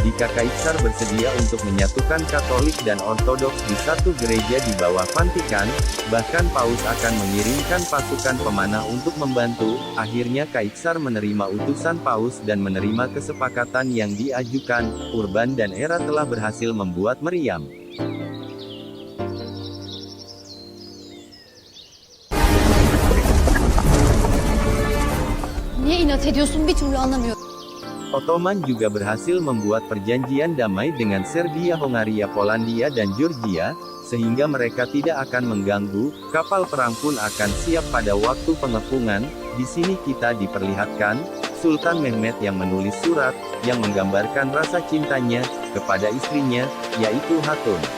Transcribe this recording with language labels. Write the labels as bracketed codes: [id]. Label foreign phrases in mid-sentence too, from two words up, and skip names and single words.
[id] jika Kaisar bersedia untuk menyatukan Katolik dan Ortodoks di satu gereja di bawah Vatikan, bahkan Paus akan mengirimkan pasukan pemanah untuk membantu. Akhirnya Kaisar menerima utusan Paus dan menerima kesepakatan yang diajukan. Urban dan Hera telah berhasil membuat meriam. [tr] Niye inat ediyorsun bir türlü anlamıyorum. [id] Ottoman juga berhasil membuat perjanjian damai dengan Serbia, Hongaria, Polandia dan Georgia, sehingga mereka tidak akan mengganggu. Kapal perang pun akan siap pada waktu pengepungan. Di sini kita diperlihatkan Sultan Mehmed yang menulis surat yang menggambarkan rasa cintanya kepada istrinya, yaitu Hatun.